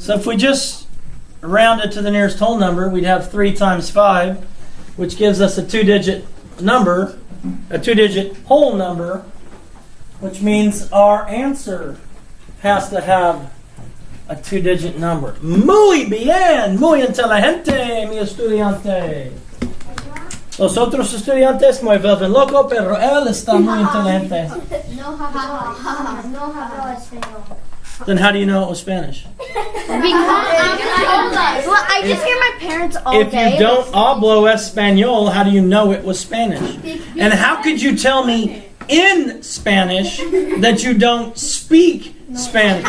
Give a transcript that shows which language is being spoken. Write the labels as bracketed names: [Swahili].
[English] So if we just round it to the nearest whole number, we'd have 3 times 5, which gives us a two-digit number, a two-digit whole number, which means our answer has to have a two-digit number. [Spanish] Muy bien, muy inteligente, mi estudiante. Los otros estudiantes me vuelven loco, pero él está muy inteligente. No hablo español. [English] Then how do you know it was Spanish? I just hear my parents all If day. you don't [Spanish] hablo español, [English] how do you know it was Spanish? And how could you tell me in Spanish that you don't speak Spanish?